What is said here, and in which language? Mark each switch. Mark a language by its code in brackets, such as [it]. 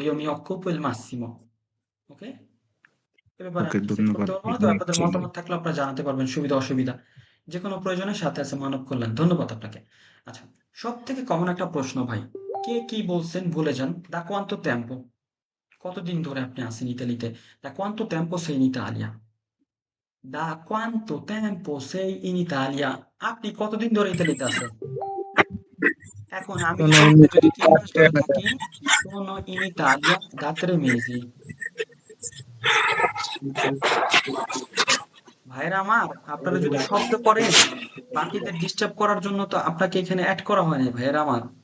[it] io mi occupo il massimo। [bn] ওকে, এ ব্যাপারে ওকে, আমি decide ধন্যবাদ। করতে পারবো না, তবে আপনাদের মতামত থাকলে আপনারা জানাতে পারবেন সুবিধা অসুবিধা যে কোনো প্রয়োজনের সাথে আছে মানব কল্যাণ। ধন্যবাদ আপনাকে। আচ্ছা, সব থেকে কমন একটা প্রশ্ন ভাই, কে কি বলছেন ভুলে যান। [it] দা কোয়ান্তো টেম্পো, [bn] কতদিন ধরে আপনি আছেন ইতালিতে? [it] Da quanto tempo sei in Italia? Da quanto tempo sei in Italia? [bn] আপনি কতদিন ধরে ইতালিতে আছেন? এখন আমি ইতালিতে যদি 3 মাস ধরে থাকি, [it] sono in Italia da 3 mesi। [bn] ভাইরা আমার, আপনারা যদি শব্দ করেন বাকিদের ডিস্টার্ব করার জন্য তো আপনাকে এখানে অ্যাড করা হয়নি ভাইরা আমার।